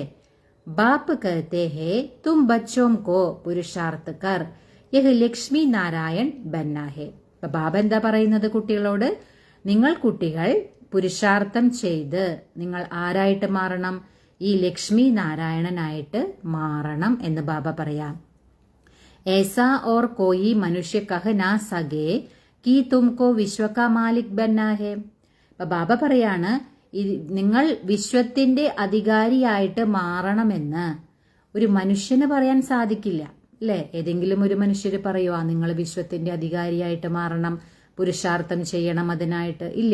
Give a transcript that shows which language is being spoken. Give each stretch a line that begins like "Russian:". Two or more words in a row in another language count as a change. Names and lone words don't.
Hindi: बाप कहते हैं तुम बच्चों को पुरुषार्थ कर यह लक्ष्मी नारायण बनना है.
Malayalam: അപ്പൊ ബാബ എന്താ പറയുന്നത് കുട്ടികളോട്? നിങ്ങൾ കുട്ടികൾ പുരുഷാർത്ഥം ചെയ്ത് നിങ്ങൾ ആരായിട്ട് മാറണം? ഈ ലക്ഷ്മി നാരായണനായിട്ട് മാറണം എന്ന് ബാബ പറയാം.
Hindi: ऐसा और कोई मनुष्य कह ना सके कि तुमको विश्व का मालिक बनना है.
Malayalam: അപ്പൊ ബാബ പറയാണ് നിങ്ങൾ വിശ്വത്തിന്റെ അധികാരിയായിട്ട് മാറണമെന്ന് ഒരു മനുഷ്യന് പറയാൻ സാധിക്കില്ല, അല്ലേ? ഏതെങ്കിലും ഒരു മനുഷ്യർ പറയുവാ നിങ്ങൾ വിശ്വത്തിന്റെ അധികാരിയായിട്ട് മാറണം, പുരുഷാർത്ഥം ചെയ്യണം അതിനായിട്ട്? ഇല്ല.